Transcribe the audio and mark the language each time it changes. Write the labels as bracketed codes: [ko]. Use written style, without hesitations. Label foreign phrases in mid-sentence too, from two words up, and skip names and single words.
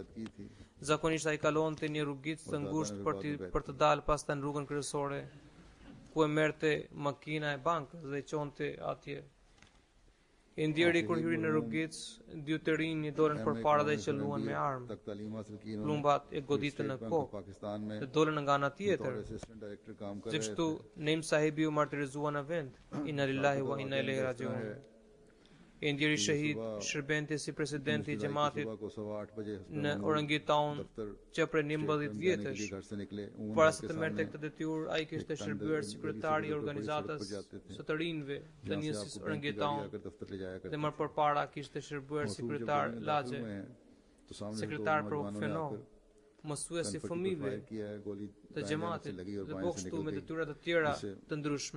[sq] Zakonisht ai kalonte një rrugicë të ngushtë për të dalë pastaj në rrugën kryesore, ku e merrte makina e bankës dhe i çonte atje. I ndjeri kur hyri në rrugicë, dy të rinj i dolën përpara dhe i qelluan me armë. Plumbat e goditën në kokë dhe dolën nga ana tjetër. Dhe kështu Neim sahibi u martirizua në vend. [ar] إنا لله وإنا إليه راجعون. [sq] I ndjeri shahid shërbente si presidenti i xhamatit në Orangutan që prej 11 vjetësh. Para se të merrte këtë detyrë, ai kishte shërbyer si kryetari i organizatës së të rinjve të nisjes Orangutan dhe më përpara kishte shërbyer si kryetar lagje, sekretar për UFNO, mësues i fëmijëve të xhamatit dhe po kështu me detyra të tjera të ndryshme.